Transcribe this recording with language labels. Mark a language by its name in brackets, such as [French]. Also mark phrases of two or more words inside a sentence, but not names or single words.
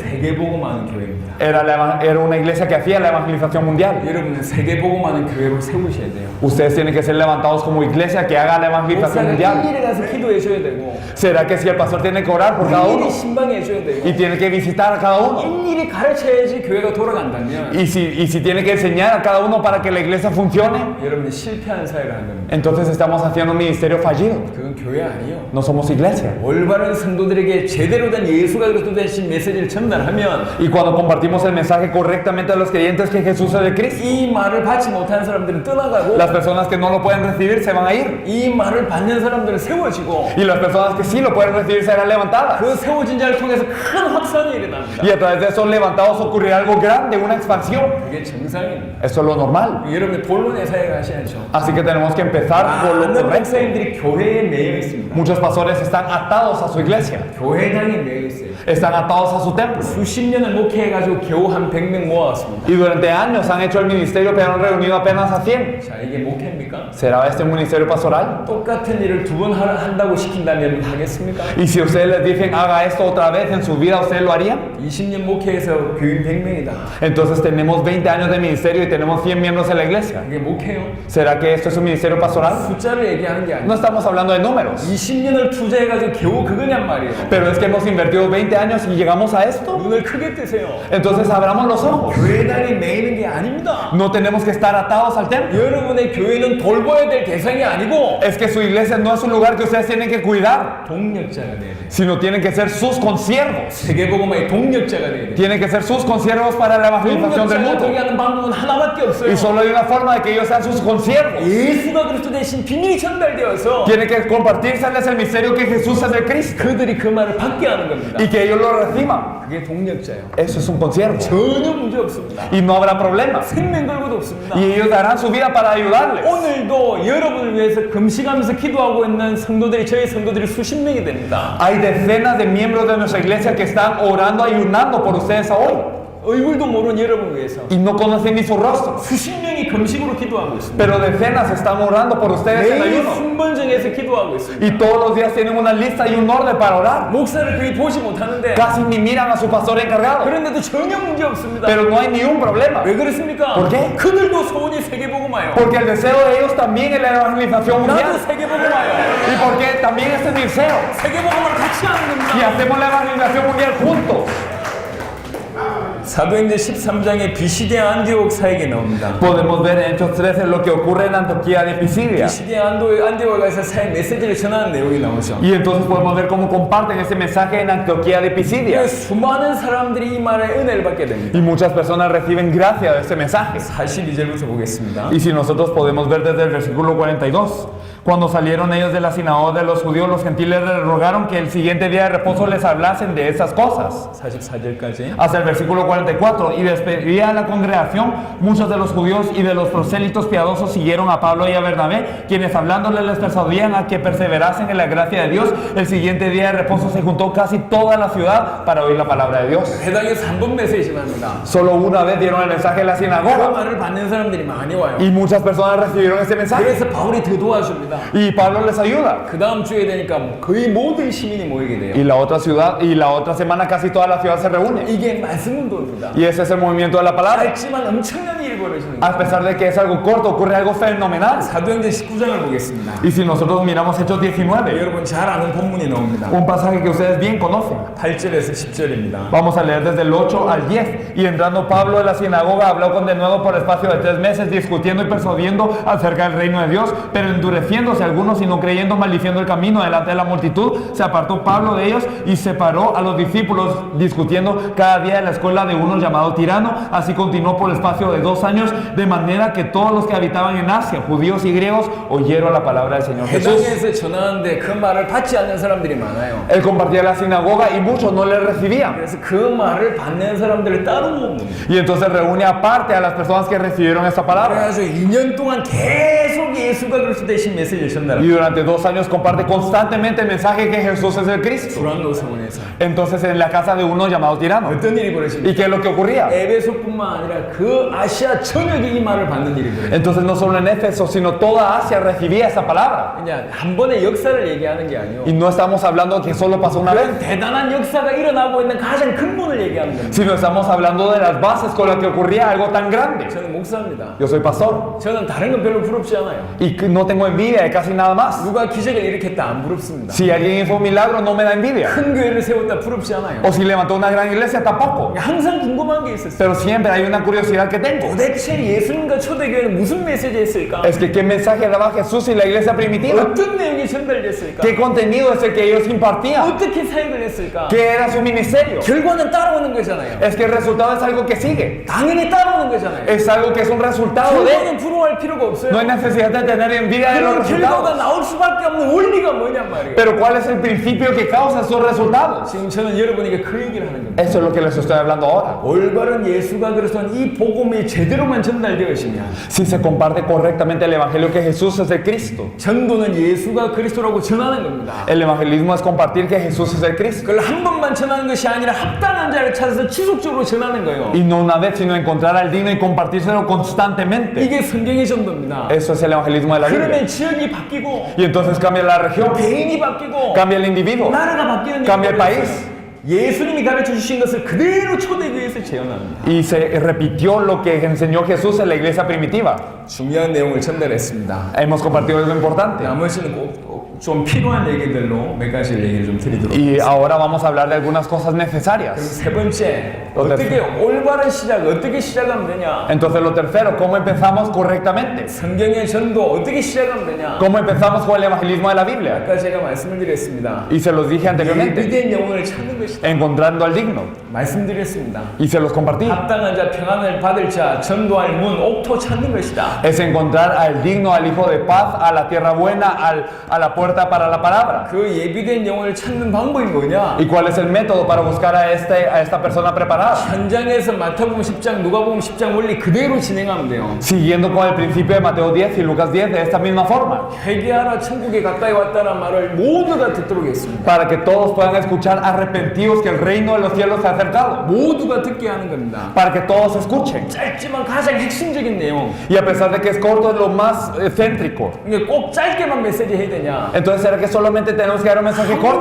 [Korean] 세계복음하는 교회입니다. [Spanish] Era una iglesia que hacía la evangelización mundial. [Korean] 여러분은 세계복음하는 교회로 세우셔야 돼요. [Spanish] Ustedes tienen que ser levantados como iglesia que haga la evangelización [Korean] 목사가 [Spanish] mundial. [Korean] 일일이 가서 기도해 줘야 되고 [Spanish] ¿Será que si el pastor tiene que orar por cada uno [Korean] 일일이 신방해 줘야 되고 [Spanish] y tiene que visitar a cada uno? [Korean] 일일이 가르쳐야지 교회가 돌아간다면 [Spanish] Y si tiene que enseñar a cada uno para que la iglesia funcione, [Korean] 여러분이 실패한 사회를 하는 겁니다. [Spanish] entonces estamos haciendo un ministerio fallido. [Korean] 그건 교회 아니에요. [Spanish] No somos iglesia. [Korean] 올바른 성도들에게 제대로 된 예수가 그리스도 되신 메시지를 전달하면 [Spanish] Y cuando compartimos el mensaje correctamente a los creyentes que Jesús es el Cristo, [Korean] 이 말을 받지 못한 사람들은 떠나가고 [Spanish] las personas que no lo pueden recibir se van a ir. [Korean] 이 말을 받는 사람들은 세워지고 [Spanish] Y las personas que sí lo pueden recibir serán levantadas. [Korean] 그 세워진 자를 통해서 큰 확산이 일어납니다. [Spanish] Y a través de esos levantados ocurrirá algo grande, una expansión. [Korean] 그게 정상입니다. [Spanish] Eso es lo normal. [Korean] 여러분이 본론의 사역을 하셔야죠. [Spanish] Así que tenemos que empezar por lo [Korean] 많은 [Spanish] correcto. [Korean] 목사님들이 교회에 매여 있습니다. [Spanish] Muchos pastores están atados a su iglesia, [Korean] 교회당에 매여 있어요. [Spanish] están atados a su templo. [Korean] 수십 년을 목회해가지고 겨우 한 100명 모아왔습니다. [Spanish] Y durante años han hecho el ministerio, pero han reunido apenas a 100. [Korean] 자, 이게 목회입니까? [Spanish] ¿Será este un ministerio pastoral? [Korean] 똑같은 일을 2번 한다고 시킨다면 하겠습니까? [Spanish] Y si ustedes les dicen haga esto otra vez en su vida, ¿ustedes lo harían? [Korean] 20년 목회해서 교인 100명이다. [Spanish] Entonces tenemos 20 años de ministerio y tenemos 100 miembros en la iglesia. [Korean] 그게 목회요? [Spanish] ¿Será que esto es un ministerio pastoral? [Korean] 숫자를 얘기하는 게 [Spanish] No [Korean] 아니에요. [Spanish] estamos hablando de números, [Korean] 20년을 투자해가지고 겨우 그거냔 말이에요. [Spanish] pero es que hemos invertido 20 años y llegamos a esto. [Korean] 눈을 크게 뜨세요. [Spanish] Entonces abramos los ojos. [Korean] 교회당에 매이는 게 아닙니다. [Spanish] No tenemos que estar atados al templo. [Korean] 여러분의 교회는 돌봐야 될 대상이 아니고 [Spanish] Es que su iglesia no es un lugar que ustedes tienen que cuidar, [Korean] 동력자가 돼야 돼요. [Spanish] sino tienen que ser sus consiervos. [Korean] 세계복음의 동력자가 돼야 돼요. [Spanish] Tienen que ser sus consiervos para la evangelización del [Korean] 동력자가 [Spanish] mundo. [Korean] 되게 하는 방법은 하나밖에 없어요. [Spanish] Y solo hay una forma de que ellos sean sus consiervos. [Korean] 예수가 그리스도 대신 비밀이 전달되어서 [Spanish] Tiene que compartírseles el misterio que Jesús es el Cristo [Korean] 그들이 그 말을 받게 하는 겁니다. [Spanish] y que ellos lo reciban. [Korean] 그게 동력자예요. [Spanish] Eso es un consiervo. [Korean] 전혀 문제 없습니다. [Spanish] Y no habrá problema. [Korean] 생명 걸고도 없습니다. [Spanish] Y ellos darán su vida para ayudarles. [Korean] 오늘도 여러분을 위해서 금식하면서 기도하고 있는 성도들이 저희 성도들이 수십 명이 됩니다. [Spanish] Hay decenas de miembros de nuestra iglesia que están orando, ayunando por ustedes hoy. [Korean] 얼굴도 모르는 여러분을 위해서 [Spanish] Y no conocen ni su rostro. [Korean] 수십 명이 금식으로 기도하고 있습니다. [Spanish] Pero decenas están orando por ustedes en [Korean] 매일 [Spanish] ayuno. [Korean] 순번정에서 기도하고 있습니다. [Spanish] Y todos los días tienen una lista y un orden para orar. [Korean] 목사를 거의 보지 못하는데 [Spanish] Casi ni miran a su pastor encargado. [Korean] 그런데도 전혀 문제 없습니다. [Spanish] Pero no hay ni un problema. [Korean] 왜 그렇습니까? [Spanish] ¿Por qué? [Korean] 그들도 소원이 세계복음화요. [Spanish] Porque el deseo de ellos también es la evangelización [Korean] 나도 [Spanish] mundial. [Korean] 세계복음화요. [Spanish] Y porque también es mi deseo. [Korean] 세계복음을 같이 하는 [Spanish] Y [Korean] 겁니다. [Spanish] hacemos la evangelización mundial juntos. [Korean] 사도행전 13장에 비시대 안디옥 사역이 나옵니다. [Spanish] Podemos ver en Hechos 13 lo que ocurre en Antioquía de Pisidia. [Korean] 비시대 안디옥에 가서 사역 메시지를 전하는 내용이 나오죠. [Spanish] Y entonces podemos ver cómo comparten ese mensaje en Antioquía de Pisidia. [Korean] 수많은 사람들이 이 말에 은혜를 받게 됩니다. [Spanish] Y muchas personas reciben gracia de este mensaje. [Korean] 42절부터 보겠습니다. [Spanish] Y si nosotros podemos ver desde el versículo 42, cuando salieron ellos de la sinagoga de los judíos, los gentiles les rogaron que el siguiente día de reposo les hablasen de esas cosas. 44절까지. Hasta el versículo 44, y despedida a la congregación, muchos de los judíos y de los prosélitos piadosos siguieron a Pablo y a Bernabé, quienes hablándoles les persuadían a que perseverasen en la gracia de Dios. El siguiente día de reposo se juntó casi toda la ciudad para oír la palabra de Dios. [Korean] 해당에서 3번 메시지만 합니다. [Spanish] Solo una vez dieron el mensaje en la [Korean] 그 [Spanish] sinagoga [Korean] 말을 받는 사람들이 많이 와요. [Spanish] y muchas personas recibieron este mensaje. [Korean] 그래서 바울이 더 도와줍니다. [Spanish] Y Pablo les ayuda. [Korean] 그 다음 주에 되니까 거의 모든 시민이 모이게 돼요. [Spanish] Y la otra ciudad, y la otra semana casi toda la ciudad se reúne. [Korean] 이게 말씀 운동입니다. [Spanish] Y ese es el movimiento de la palabra. [Korean] 짧지만 엄청난 일을 일이 벌어지는 [Spanish] A [Korean] 거예요. [Spanish] pesar de que es algo corto, ocurre algo fenomenal. [Korean] 사도행전 19장을 보겠습니다. [Spanish] Y si nosotros miramos Hechos 19, [Korean] 여러분 잘 아는 본문이 나옵니다. [Spanish] un pasaje que ustedes bien conocen. [Korean] 8절에서 10절입니다. [Spanish] Vamos a leer desde el 8 al 10. Y entrando Pablo en la sinagoga, habló con denuedo por espacio de 3 meses, discutiendo y persuadiendo acerca del reino de Dios, pero endureciéndose algunos y no creyendo, maldiciendo el camino delante de la multitud, se apartó Pablo de ellos y separó a los discípulos, discutiendo cada día en la escuela de uno llamado Tirano. Así continuó por el espacio de 2 años, de manera que todos los que habitaban en Asia, judíos y griegos, oyeron la palabra del Señor Jesús. [Korean] 해당에서 전하는데 그 말을 받지 않는 사람들이 많아요. [Spanish] Él compartía la sinagoga y muchos no le recibían. [Korean] 그래서 그 말을 받는 사람들을 따로 [Spanish] Y entonces reúne aparte a las personas que recibieron esta palabra. [Korean] 그래가지고 2년 동안 계속 예수가 그리스도 대신 메시지를 [Spanish] Y [Korean] 전달합니다. [Spanish] durante 2 años comparte constantemente el mensaje que Jesús es el Cristo. [Korean] 두란노 성원에서 [Spanish] Entonces en la casa de uno llamado Tirano. [Korean] 어떤 일이 벌어집니까? [Spanish] ¿Y qué es lo que ocurría? [Korean] 에베소뿐만 아니라 그 아시아 전역이 이 말을 받는 일이 벌어져요. [Spanish] Entonces no solo en Éfeso, sino toda Asia recibía esa palabra. [Korean] 그냥 한 번의 역사를 얘기하는 게 아니요. [Spanish] Y no estamos hablando que solo pasó una vez, [Korean] 그런 대단한 역사가 일어나고 있는 가장 근본을 얘기하는 겁니다. [Spanish] sino estamos hablando de las bases con las que ocurría algo tan grande. [Korean] 저는 목사입니다. [Spanish] Yo soy pastor [Korean] 저는 다른 건 별로 부럽지 않아요. [Spanish] y que no tengo envidia de casi nada más. [Korean] 누가 기적을 일으켰다 안 부럽습니다. [Spanish] Si alguien hizo un milagro, no me da envidia. [Korean] 큰 교회를 세웠다 부럽지 않아요. [Spanish] O si levantó una gran iglesia, tampoco. [Korean] 항상 궁금한 게 있었어요. [Spanish] Pero siempre hay una curiosidad que tengo. [Korean] 도대체 예수님과 초대교회는 무슨 메시지 했을까? [Spanish] Es que qué mensaje daba Jesús y la iglesia primitiva. [Korean] 어떤 내용이 전달됐을까? [Spanish] ¿Qué contenido es el que ellos impartían? [Korean] 어떻게 사역을 했을까? [Spanish] ¿Qué era su ministerio? [Korean] 결과는 따라오는 거잖아요. [Spanish] Es que el resultado es algo que sigue. [Korean] 당연히 따라오는 거잖아요. [Spanish] Es algo que es un resultado de. [Korean] 결과는 부러워할 필요가 없어요. [Spanish] No hay necesidad de tener envidia de los [Korean] 그런 결과가 [Spanish] resultados. [Korean] 나올 수밖에 없는 원리가 뭐냔 말이에요. [Spanish] Pero ¿cuál es el principio que causa esos resultados? [Korean] 지금 저는 여러분에게 그 얘기를 하는 겁니다. [Spanish] Eso es lo que les estoy hablando ahora. [Korean] 올바른 예수가 그리스도는 이 복음이 제대로만 전달되었으면 [Spanish] Si se comparte correctamente el evangelio que Jesús es el Cristo. [Korean] 전도는 예수가 그리스도라고 전하는 겁니다. [Spanish] El evangelismo es compartir que Jesús es el Cristo. [Korean] 그걸 한 번만 전하는 것이 아니라 합당한 자를 찾아서 지속적으로 전하는 거예요. [Spanish] Y no una vez, sino encontrar al digno y compartírselo constantemente. [Korean] 이게 성경의 전도입니다. [Spanish] Eso es el evangelismo de la Biblia. [Korean] 그러면 지역이 바뀌고 [Spanish] Y entonces cambia la región, [Korean] 개인이 바뀌고 [Spanish] cambia el individuo, [Korean] 나라가 바뀌는 [Spanish] cambia el [Korean] 일이 [Spanish] país. [Korean] 벌어졌어요. 예수님이 가르쳐 주신 것을 그대로 초대교회에서 재현합니다. [Spanish] Y se repitió lo que enseñó Jesús en la iglesia primitiva. [Korean] 중요한 내용을 전달했습니다. [Spanish] Hemos compartido algo importante. [Korean] 나머지는 꼭 좀 필요한 얘기들로 몇 가지 얘기를 좀 드리도록 [Spanish] Y [Korean] 하겠습니다. [Spanish] ahora vamos a hablar de algunas cosas necesarias. [Korean] 세 번째, 어떻게 올바른 시작, 어떻게 시작하면 되냐? [Spanish] Entonces lo tercero, ¿cómo empezamos correctamente? [Korean] 성경의 전도 어떻게 시작하면 되냐? [Spanish] ¿Cómo empezamos con el evangelismo de la Biblia? [Korean] 아까 제가 말씀을 드렸습니다. [Spanish] Y se los dije anteriormente, [Korean] 예비된 영혼을 찾는 것이다. [Spanish] encontrando al digno. [Korean] 말씀드렸습니다. [Spanish] Y se los compartí. [Korean] 합당한 자, 평안을 받을 자, 전도할 문, 옥토 찾는 것이다. [Spanish] Es encontrar al digno, al hijo de paz, a la tierra buena, a la puerta para la palabra. [Korean] 그 예비된 영혼을 찾는 방법이 뭐냐? [Spanish] ¿Y cuál es el método para buscar a esta persona preparada? [Korean] 현장에서 마태복음 10장, 누가복음 10장 원리 그대로 진행하면 돼요. [Spanish] Siguiendo con el principio de Mateo 10 y Lucas 10 de esta misma forma. [Korean] 회개하라 천국에 가까이 왔다는 말을 모두가 듣도록 했습니다. [Spanish] Para que todos puedan escuchar arrepentidos que el reino de los cielos se ha acercado. [Korean] 모두가 듣게 하는 겁니다. [Spanish] Para que todos escuchen. [Korean] 짧지만 가장 핵심적인 내용. [Spanish] Y a pesar de que es corto, es lo más céntrico. [Korean] 이게 꼭 짧게만 메시지 해야 되냐? [Spanish] Entonces, ¿será que solamente tenemos que dar un mensaje corto?